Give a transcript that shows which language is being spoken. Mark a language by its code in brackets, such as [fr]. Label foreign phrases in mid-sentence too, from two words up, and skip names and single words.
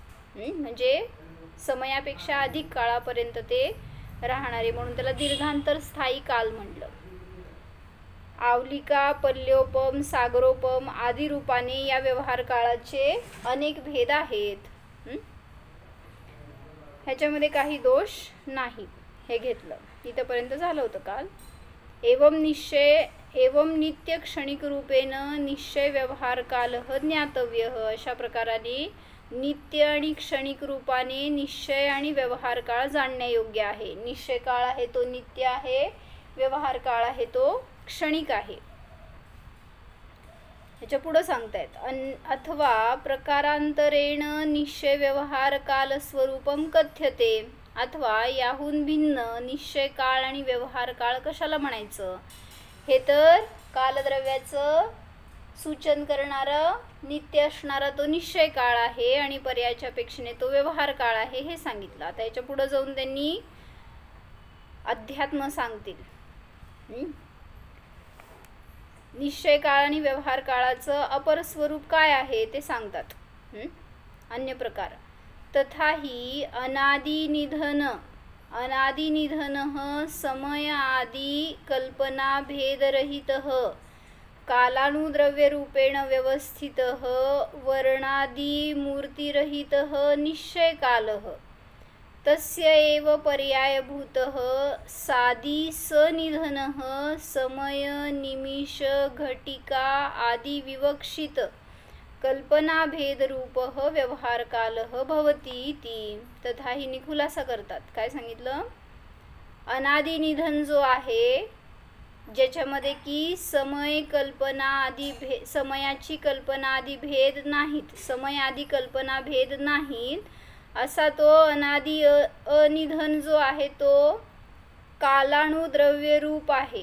[mr] म्हणजे समयापेक्षा अधिक काळापर्यंत ते राहणारे, म्हणून त्याला दीर्घांतर स्थायी काल म्हटलं। आवलिका, पल्योपम, सागरोपम आदी रूपाने या व्यवहार काळाचे अनेक भेद आहेत। ह्याच्यामध्ये काही दोष नाही, हे घेतलं। इथपर्यंत झालं होतं काल। [sa] एवं नित्य क्षणिक रूपेण निश्चय व्यवहार कालः ज्ञातव्यः, [mr] अशा प्रकाराने नित्य आणि क्षणिक रूपाने निश्चय आणि व्यवहार काळ जाणण्यायोग्य आहे। निश्चय काळ आहे तो नित्य आहे, व्यवहार काळ आहे तो क्षणिक आहे। ह्याच्या पुढे सांगतायत [sa] अथवा प्रकारांतरेण निश्चय व्यवहार काल स्वरूपम कथ्यते, [mr] अथवा याहून भिन्न निश्चय काळ आणि व्यवहार काळ कशाला म्हणायचं? हे तर कालद्रव्याचं सूचन करणारा नित्य असणारा तो निश्चय काळ आहे आणि पर्यायाच्या अपेक्षेने तो व्यवहार काळ आहे हे सांगितलं. आता याच्या पुढे जाऊन त्यांनी अध्यात्म सांगतील. निश्चय काळ आणि व्यवहार काळाचं अपर स्वरूप काय आहे ते सांगतात. [sa] अन्य प्रकार तथाही अनादिनिधन समय आदि कल्पना भेदरहितः कालानुद्रव्यरूपेण व्यवस्थितः वर्णादिमूर्तिरहितः निश्चयकालः तस्य एव पर्यायभूतः सादि सनिधनः समय निमिष घटिका आदि विवक्षित कल्पनाभेदरूपः व्यवहारकालः भवति इति. [mr] तथा ही खुलासा करतात. काय सांगितलं? अनादिनिधन जो आहे ज्याच्यामध्ये की समयाची कल्पना आदी भेद नाहीत, समय आदी कल्पना भेद नाहीत, असा तो अनादि अनिधन जो आहे तो कालानुद्रव्य रूप आहे.